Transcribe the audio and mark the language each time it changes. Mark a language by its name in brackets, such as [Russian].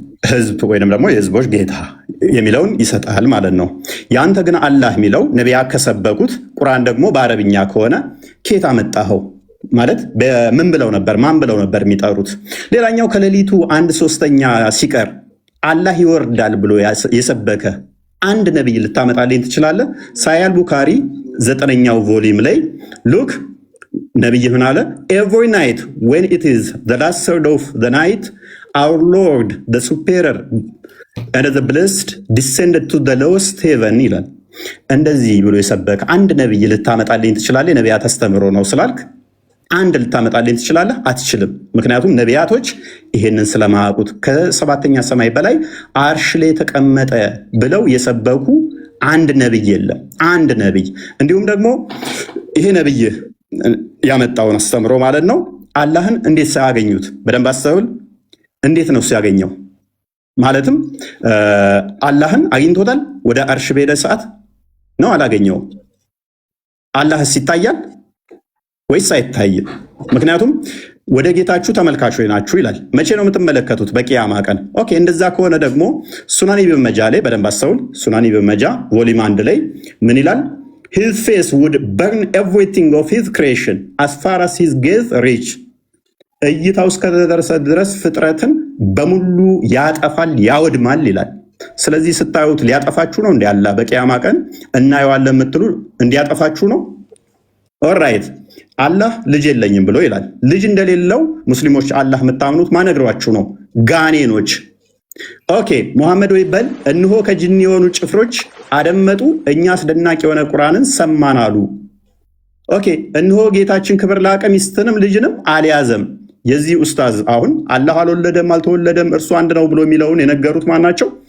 [Amharic] ህዝብ ወይንም ደግሞ የህዝቦች ጌታ የሚለውን ይሰጣል ማለት ነው። ያንተ ግን አላህ የሚለው ነቢያት ከሰበኩት ቁርአን ደግሞ በአረብኛ ከሆነ ኬት አመጣኸው ማለት በምን ብለው ነበር ማን ብለው ነበር የሚጠሩት? ሌላኛው ከሌሊቱ 1/3 ሲቀር አላህ ይወርዳል ብሎ የሰበከ አንድ ነብይ ልታመጣልኝ ትችላለህ? ሳያል ቡካሪ 9ኛው ቮሊም ላይ ሉክ ነብይ ምን አለ? [English] ኤቭሪ ናይት when it is the last third of the night our Lord the superior and the blessed descended to the lowest heaven [Amharic] ይላል። እንደዚህ ብሎ የሰበከ አንድ ነብይ ልታመጣልኝ ትችላለህ? ነቢያት አስተምሮ ነው ስላልክ አንድ ልታመጣልኝ ትችላለህ? አትችልም። ምክንያቱም ነቢያቶች ይሄንን ስለማያውቁት ከሰባተኛ ሰማይ በላይ አርሽ ላይ ተቀመጠ ብለው የሰበኩ አንድ ነብይ የለም። አንድ ነብይ እንዲሁም ደግሞ ይሄ ነብይ ያመጣውን አስተምሮ ማለት ነው። አላህን እንዴት ሳያገኙት በደንብ አስተውል። እንዴት ነው ሲያገኘው? ማለትም አላህን አግኝቶታል? ወደ አርሽ በሄደ ሰዓት ነው አላገኘውም። አላህስ ይታያል ወይስ አይታይም? ምክንያቱም ወደ ጌታችሁ ተመልካቾች ናችሁ ይላል። መቼ ነው የምትመለከቱት? በቂያማ ቀን። ኦኬ፣ እንደዛ ከሆነ ደግሞ ሱናን ኢብን መጃ ላይ በደንብ አስተውል። ሱናን ኢብን መጃ ቮሊም 1 ላይ ምን ይላል? [English] his face would burn everything of his creation as far as his gaze reach [Amharic] እይታው እስከደረሰ ድረስ ፍጥረትን በሙሉ ያጠፋል ያወድማል ይላል። ስለዚህ ስታዩት ሊያጠፋችሁ ነው እንዴ? አላህ በቂያማ ቀን እናየዋለን የምትሉ እንዲያጠፋችሁ ነው? ኦልራይት አላህ ልጅ የለኝም ብሎ ይላል። ልጅ እንደሌለው ሙስሊሞች አላህ የምታምኑት ማነግሯችሁ ነው? ጋኔኖች። ኦኬ ሙሐመድ ወይ በል እንሆ ከጅኒ የሆኑ ጭፍሮች አደመጡ፣ እኛ አስደናቂ የሆነ ቁርአንን ሰማን አሉ። ኦኬ እንሆ ጌታችን ክብር ላቀ ሚስትንም ልጅንም አልያዘም። የዚህ ኡስታዝ አሁን አላህ አልወለደም አልተወለደም እርሱ አንድ ነው ብሎ የሚለውን የነገሩት ማናቸው?